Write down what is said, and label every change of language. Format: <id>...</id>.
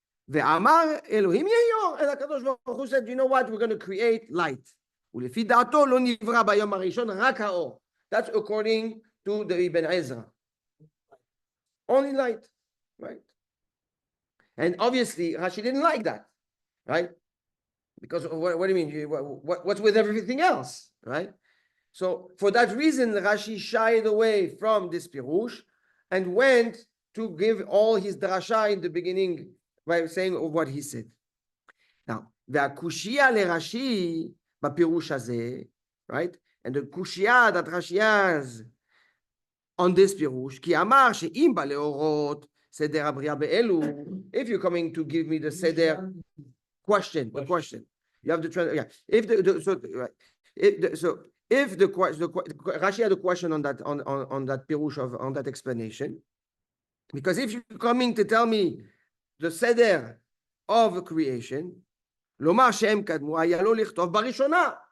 <he>ואמר אלוהים יהיה,</he> <en>and הקדוש ברוך הוא said, you know what, we're going to create light.</en> <he>ולפי דעתו לא נברא ביום הראשון רק האור.</he> <en>That's according to the Ibn Ezra. Only light, right? And obviously, Rashi didn't like that, right? Because what do you mean? What's with everything else, right? So for that reason, Rashi shied away from this pirush and went to give all his drasha in the beginning by saying what he said. Now,</en> <he>והקושיה לרש"י בפירוש הזה,</he> <en>right? And the kushia that Rashi has on this pirush,</en> <he>כי אמר שאם בא להורות סדר הבריאה באלו,</he> <en>if you're coming to give me the seder question, the question, you have to try, yeah. If right, if the Rashi had a question on that on that pirush on that explanation, because if you're coming to tell me the seder of creation,</en> <he>לומר שהם קדמו, היה לו לכתוב בראשונה.</he>